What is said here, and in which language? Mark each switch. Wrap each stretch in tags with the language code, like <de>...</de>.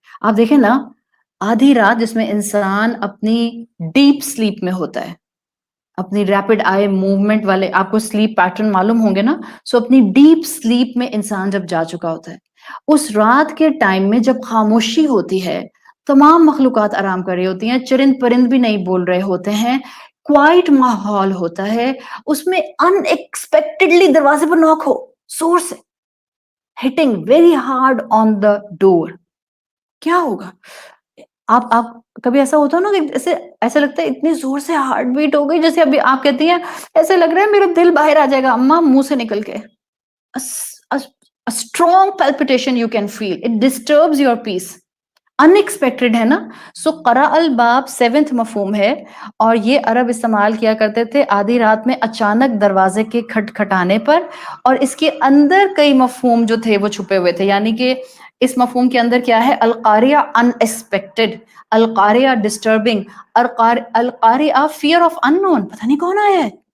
<ur>آپ دیکھیں نا، آدھی رات جس میں انسان اپنی ڈیپ سلیپ میں ہوتا ہے، اپنی ریپڈ آئی موومنٹ والے، آپ کو سلیپ پیٹرن معلوم ہوں گے نا، سو اپنی ڈیپ سلیپ میں انسان جب جا چکا ہوتا ہے، اس رات کے ٹائم میں جب خاموشی ہوتی ہے، تمام مخلوقات آرام کر رہی ہوتی ہیں، چرند پرند بھی نہیں بول رہے ہوتے ہیں، کوائٹ ماحول ہوتا ہے، اس میں ان ایکسپیکٹڈلی دروازے پر نوک ہو زور سے،</ur> <en>hitting very hard on the door,</en> <ur>کیا ہوگا؟ آپ کبھی ایسا ہوتا ہے نا کہ ایسا لگتا ہے اتنی زور سے ہارٹ بیٹ ہو گئی، جیسے ابھی آپ کہتی ہیں ایسے لگ رہا ہے میرا دل باہر آ جائے گا اماں منہ سے نکل کے.</ur> <en>Strong palpitation you can feel, it disturbs your peace.</en> <ur>In expected ہے نا. سو قرأ الباب سیونتھ مفہوم ہے، اور یہ عرب استعمال کیا کرتے تھے آدھی رات میں اچانک دروازے کے کھٹکھٹانے پر. اور اس کے اندر کئی مفہوم جو تھے وہ چھپے ہوئے تھے، یعنی کہ اس مفہوم کے اندر کیا ہے؟ القاریہ ان ایکسپیکٹڈ، القاریہ ڈسٹربنگ، القاریہ فیئر آف ان نون، پتہ نہیں کون آیا ہے.</ur>